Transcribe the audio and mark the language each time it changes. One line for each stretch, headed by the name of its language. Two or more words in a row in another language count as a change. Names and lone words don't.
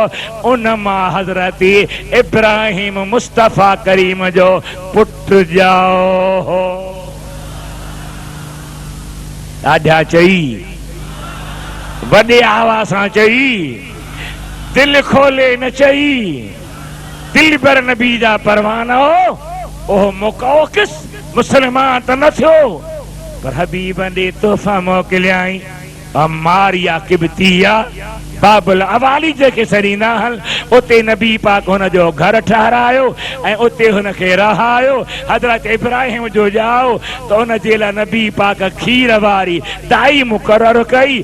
Sindhi: उन मां हज़रत इब्राहिम मुस्तफ़ा करीम जो पुटु ॼाओ हो। ॾाढा चई, वॾे आवाज़ सां चई, दिल खोले न चई। दिल पर नबी जा परवाना हो, ओह मुक़ौक़िस मुसलमान त न थियो, पर हबीब ॾे तोहफ़ा मोकिलियाई। मारिया किब्तिया बाबुल अवाली जेके सरींदा आहिनि, उते नबी पाक हुन जो घर ठहरायो ऐं उते हुनखे रहायो। हज़रत इब्राहिम जो ॼाओ त उन जे लाइ नबी पाक खीर वारी दाई मुक़ररु कई।